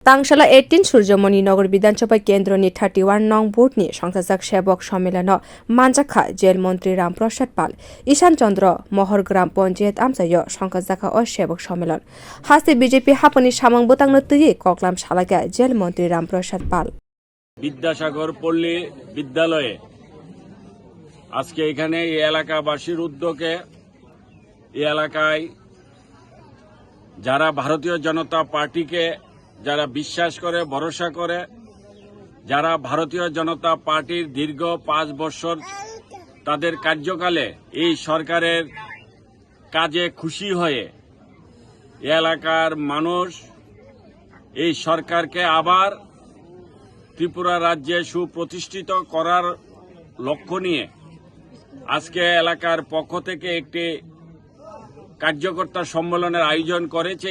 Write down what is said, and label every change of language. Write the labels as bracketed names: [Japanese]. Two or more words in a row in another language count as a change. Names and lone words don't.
[Kok Borok] तांगशाला 18 सूर्यमणि नगर विधानसभा केन्द्रनि 31 नং बुथनि संस्थाजाक सेवक सम्मेलन मानजाखा जेल मन्त्री रामप्रसाद पाल ईशान चन्द्र महर ग्राम पञ्चायत आमसाय संस्थाजाखा अ सेवक सम्मेलन हास्ते बीजेपी हापनि सामंग बोतांनो तुई कक्लाम सालाका जेल मन्त्री रामप्रसाद पाल [Bangla] বিদ্যাসাগর পল্লী বিদ্যালয়ে আজকে এখানে এই এলাকাবাসীর উদ্যোগে এই এলাকায় যারা ভারতীয় জনতা পার্টিকে যারা বিশ্বাস করে ভরসা করে যারা ভারতীয় জনতা পার্টির দীর্ঘ 5 বছর তাদের কার্যকালে এই সরকারের কাজে খুশি হয়ে এই এলাকার মানুষ এই সরকারকে আবার ত্রিপুরা রাজ্যে সুপ্রতিষ্ঠিত করার লক্ষ্য নিয়ে আজকে এলাকার পক্ষ থেকে একটি কার্যকর্তা সম্মেলনের আয়োজন করেছে।